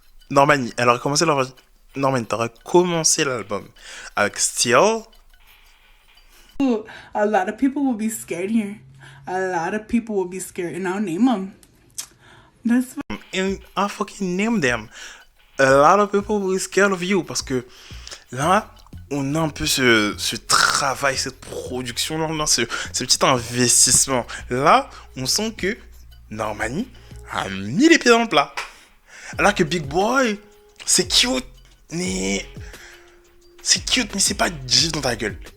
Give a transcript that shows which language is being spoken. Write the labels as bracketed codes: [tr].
[fr] Normani, elle aurait commencé Normani, t'aurais commencé l'album avec Still. [en] A lot of people will be scared here. A lot of people will be scared, and I'll name them. That's And I fucking name them. A lot of people will be scared of you. [fr] Parce que là, on a un peu ce travail, cette production, là, ce petit investissement. Là, on sent que Normani a mis les pieds dans le plat. Alors que Big Boy, c'est cute, mais c'est pas gif dans ta gueule.